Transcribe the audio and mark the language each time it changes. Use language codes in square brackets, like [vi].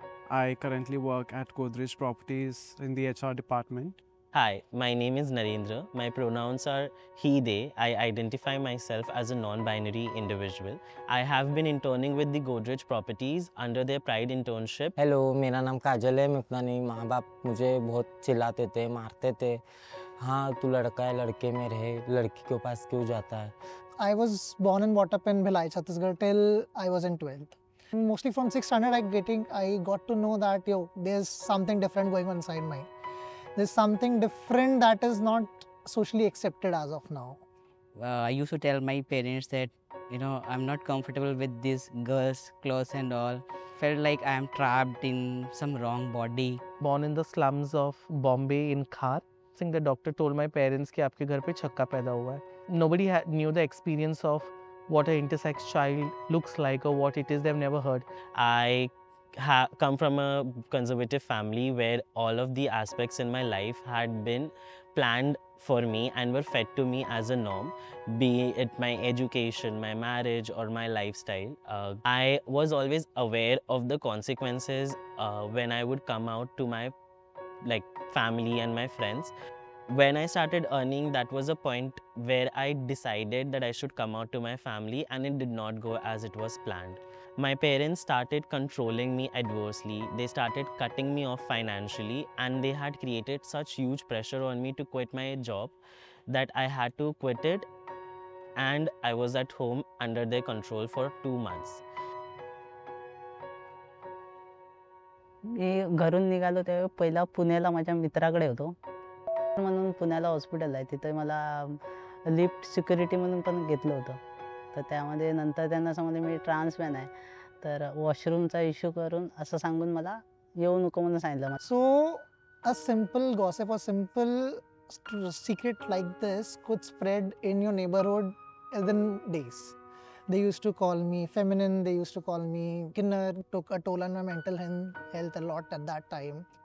[en] I currently work at Godrej Properties in the HR department. Hi, my name is Narendra. My pronouns are he, they. I identify myself as a non-binary individual. I have been interning with the Godrej Properties under their Pride internship. [hi] Hello, मेरा नाम काजल है। मैं उतना नहीं, माँ बाप मुझे बहुत चिल्लाते थे, मारते थे। हाँ, तू लड़का है, लड़के में रहे, लड़की के पास क्यों जाता है? [en] I was born and brought up in Bhilai, Chhattisgarh till I was in 12th. Mostly from 6th standard, I got to know that there's something different going on inside me. There's something different that is not socially accepted as of now. I used to tell my parents that I'm not comfortable with these girls' clothes and all. Felt like I am trapped in some wrong body. Born in the slums of Bombay in Khar. I think the doctor told my parents [hi] कि आपके घर पे छक्का पैदा हुआ है. [en] Nobody knew the experience of what an intersex child looks like or what it is. They've never heard. I come from a conservative family where all of the aspects in my life had been planned for me and were fed to me as a norm, be it my education, my marriage, or my lifestyle. I was always aware of the consequences when I would come out to my family and my friends. When I started earning, that was a point where I decided that I should come out to my family, and it did not go as it was planned. My parents started controlling me adversely. They started cutting me off financially, and they had created such huge pressure on me to quit my job that I had to quit it, and I was at home under their control for 2 months. [mr] मी घरून निघालो तेव्हा पहिला पुण्याला माझ्या मित्राकडे होतो म्हणून पुण्याला हॉस्पिटल आहे तिथे मला लिफ्ट सिक्युरिटी म्हणून पण घेतलं होतं तर त्यामध्ये नंतर त्यांना समजलं मी ट्रान्समॅन आहे तर वॉशरूमचा इश्यू करून असं सांगून मला येऊ नको म्हणून सांगितलं. [en] So a simple gossip or simple secret like this could spread in your neighborhood within days. They used to call me feminine, they used to call me kinner, took a toll on my mental health a lot at that time.